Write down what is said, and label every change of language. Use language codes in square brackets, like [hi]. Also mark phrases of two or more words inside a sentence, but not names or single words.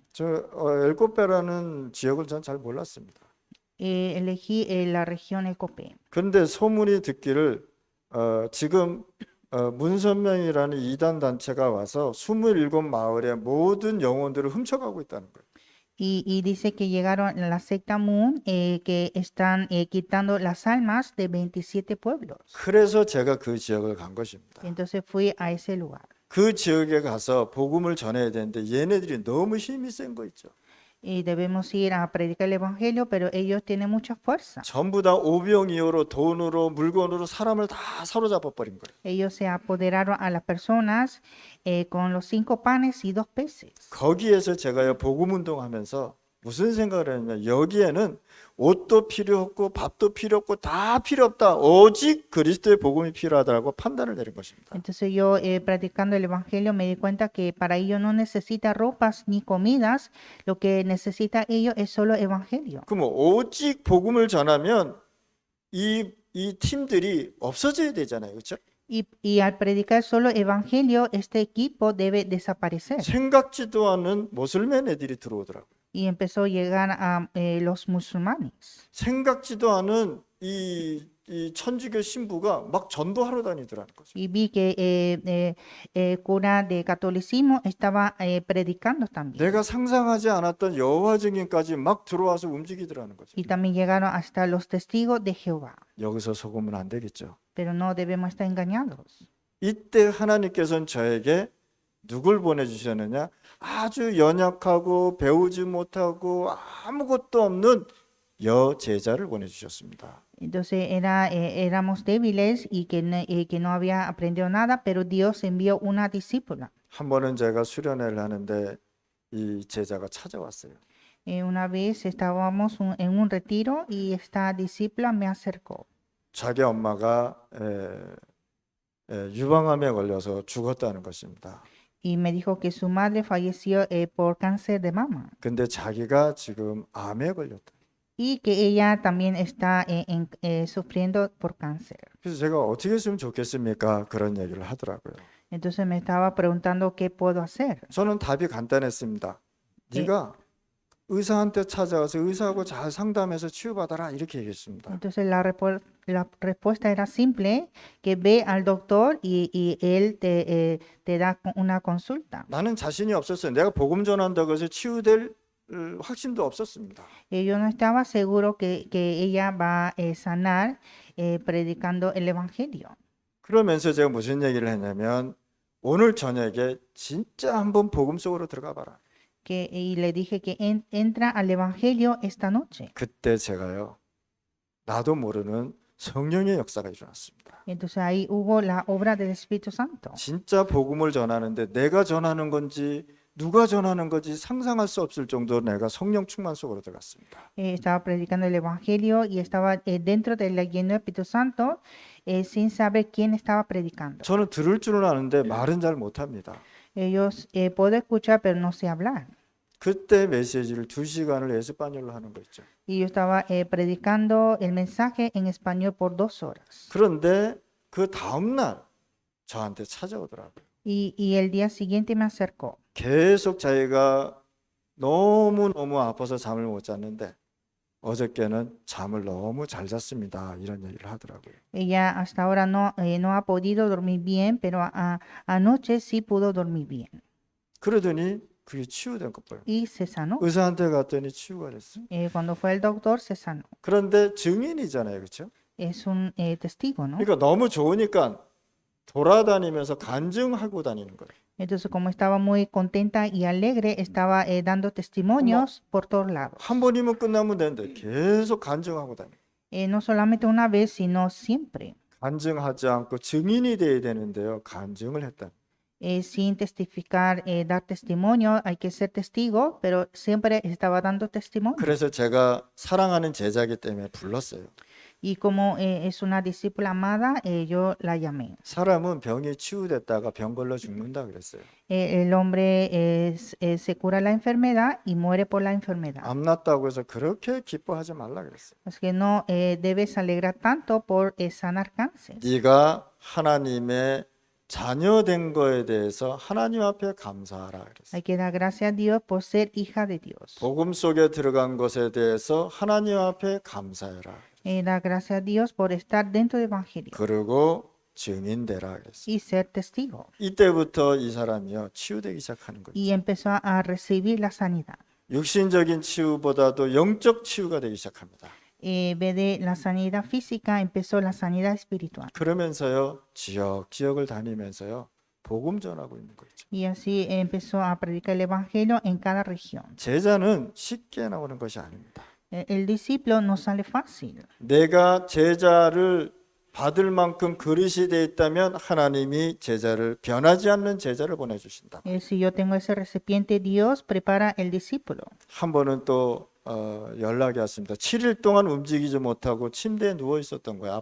[ko] 저 엘코페라는 지역을 전 잘 몰랐습니다. [es] Elegí la región El COPE. [ko] 그런데 소문이 듣기를 지금 문선명이라는 이단 단체가 와서 27마을의 모든 영혼들을 훔쳐가고 있다는 거예요. [es] Y dice que llegaron la secta Moon, que están quitando las almas de 27 pueblos. [ko] 그래서 제가 그 지역을 간 것입니다. [es] Entonces fui a ese lugar. [ko] 그 지역에 가서 복음을 전해야 되는데 얘네들이 너무 힘이 센 거 있죠. [es] Y debemos ir a predicar el evangelio, pero ellos tienen mucha fuerza. [ko] 전부 다 오병이어로 돈으로 물건으로 사람을 다 사로잡아 버린 거예요. [es] Ellos se apoderaron a las personas con los 5 panes y 2 peces. [ko] 거기에서 제가요 복음 운동하면서 무슨 생각을 했냐면 여기에는 옷도 필요 없고 밥도 필요 없고 다 필요 없다. 오직 그리스도의 복음이 필요하다고 판단을 내린 것입니다. [es] Entonces yo practicando el evangelio me di cuenta que para ellos no necesita ropas ni comidas, lo que necesita ellos es solo evangelio. [ko] 그럼 오직 복음을 전하면 이 팀들이 없어져야 되잖아요. 그렇죠? [es] Y al predicar solo evangelio, este equipo debe desaparecer. [ko] 생각지도 않은 모슬맨 애들이 들어오더라고요. [es] Y empezó a llegar a los musulmanes. [ko] 생각지도 않은 이 천주교 신부가 막 전도하러 다니더라는 거죠. [es] Y vi que cura de catolicismo estaba predicando también. [ko] 내가 상상하지 않았던 여호와 증인까지 막 들어와서 움직이더라는 거죠. [es] Y también llegaron hasta los testigos de Jehová. [ko] 여기서 속으면 안 되겠죠. [es] Pero no debemos estar engañados. [ko] 이때 하나님께서는 저에게 누굴 보내주셨느냐? 아주 연약하고 배우지 못하고 아무것도 없는 여제자를 보내주셨습니다. [es] Entonces éramos débiles y que no había aprendido nada, pero Dios envió una discípula. [ko] 한 번은 제가 수련회를 하는데 이 제자가 찾아왔어요. [es] Una vez estábamos en un retiro y esta discípula me acercó. [ko] 자기 엄마가 유방암에 걸려서 죽었다는 것입니다. [es] Y me dijo que su madre falleció por cáncer de mama. [ko] 근데 자기가 지금 암에 걸렸다. [es] y que ella también está sufriendo por cáncer. [ko] 그래서 제가 어떻게 했으면 좋겠습니까? 그런 얘기를 하더라고요. [es] Entonces me estaba preguntando qué puedo hacer. [ko] 저는 답이 간단했습니다. 예. 네가 의사한테 찾아가서 의사하고 잘 상담해서 치유받아라 이렇게 얘기했습니다. [es] Entonces la respuesta era simple, que ve al doctor y él te da una consulta. [ko] 나는 자신이 없었어요. 내가 복음 전한다고 해서 치유될 확신도 없었습니다. [es] Yo no estaba seguro que ella va a sanar predicando el evangelio. [ko] 그러면서 제가 무슨 얘기를 했냐면 오늘 저녁에 진짜 한번 복음 속으로 들어가 봐라. [es] Y le dije que entra al evangelio esta noche. [ko] 그때 제가요. 나도 모르는 성령의 역사가 일어났습니다. [es] Entonces ahí hubo la obra del Espíritu Santo. [ko] 진짜 복음을 전하는데 내가 전하는 건지 누가 전하는 건지 상상할 수 없을 정도로 내가 성령 충만 속으로 들어갔습니다. [es] Estaba predicando el evangelio y estaba dentro de la lleno del Espíritu Santo sin saber quién estaba predicando. [ko] 저는 들을 줄은 아는데 말은 잘 못합니다. [es] Ellos puedo escuchar pero no sé hablar. [ko] 그때 메시지를 2시간을 에스파뇰로 하는 거 있죠. [es] Y yo estaba predicando el mensaje en español por 2 horas. [ko] 그런데 그 다음날 저한테 찾아오더라고요. [es] Y el día siguiente me acercó. [ko] 계속 자기가 너무너무 아파서 잠을 못 잤는데 어저께는 잠을 너무 잘 잤습니다. 이런 얘기를 하더라고요. [es] Ella hasta ahora no ha podido dormir bien, pero anoche sí pudo dormir bien. [ko] 그러더니 그게 치유된 것 봐요. [es] Y se sanó. [ko] 의사한테 갔더니 치유가 됐어요. [es] Cuando fue el doctor se sanó. [ko] 그런데 증인이잖아요. 그렇죠? [es] Es un testigo, ¿no? [ko] 그러니까 너무 좋으니까 돌아다니면서 간증하고 다니는 거예요. [es] Entonces, como estaba muy contenta y alegre, estaba dando testimonios por todos lados. [ko] 한 번이면 끝나면 되는데 계속 간증하고 다니는 거예요. [es] No solamente una vez, sino siempre. [ko] 간증하지 않고 증인이 돼야 되는데요. 간증을 했다. [es] Sin testificar, dar testimonio, hay que ser testigo, pero siempre estaba dando testimonio. [ko] 그래서 제가 사랑하는 제자이기 때문에 불렀어요. [es] Y como es una discípula amada, yo la llamé. [ko] 사람은 병이 치유됐다가 병 걸려 죽는다 그랬어요. [es] El hombre se cura la enfermedad y muere por la enfermedad. [ko] 암 났다고 해서 그렇게 기뻐하지 말라 그랬어요. [es] Así que no debes alegrar tanto por sanar cáncer. [ko] 네가 하나님의 자녀된 거에 대해서 하나님 앞에 감사하라 그랬어요. [es] Hay que dar gracias a Dios por ser hija de Dios. [ko] 복음 속에 들어간 것에 대해서 하나님 앞에 감사해라. [es] Dar gracias a Dios por estar dentro del Evangelio [ko] 그리고 증인되라 그랬어요. [es] y ser testigo. [ko] 이때부터 이 사람이요 치유되기 시작하는 거예요. [es] Y empezó a recibir la sanidad. [ko] 육신적인 치유보다도 영적 치유가 되기 시작합니다. [es] En vez de la sanidad física, empezó la sanidad espiritual. [ko] 그러면서요 지역을 다니면서요 복음 전하고 있는 거죠. [es] Y así empezó a predicar el Evangelio en cada región. [ko] 제자는 쉽게 나오는 것이 아닙니다. [es] El discípulo no sale fácil. [ko] 내가 제자를 받을 만큼 그릇이 돼 있다면 하나님이 제자를 변하지 않는 제자를 보내주신다. [es] Si yo tengo ese recipiente, Dios prepara el discípulo. [ko] 한 번은 또 연락이 왔습니다. 7일 동안 움직이지 못하고 침대에 누워 있었던 거예요.